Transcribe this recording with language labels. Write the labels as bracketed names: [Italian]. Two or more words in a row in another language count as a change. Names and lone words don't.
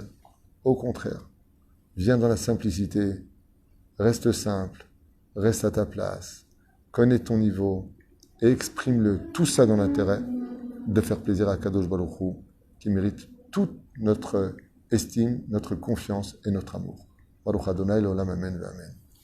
[French] Au contraire, viens dans la simplicité, reste simple, reste à ta place, connais ton niveau et exprime-le, tout ça dans l'intérêt de faire plaisir à [Hebrew] קדוש ברוך הוא, [French] qui mérite toute notre estime, notre confiance et notre amour. [Hebrew] ברוך אדוני לעולם אמן ואמן.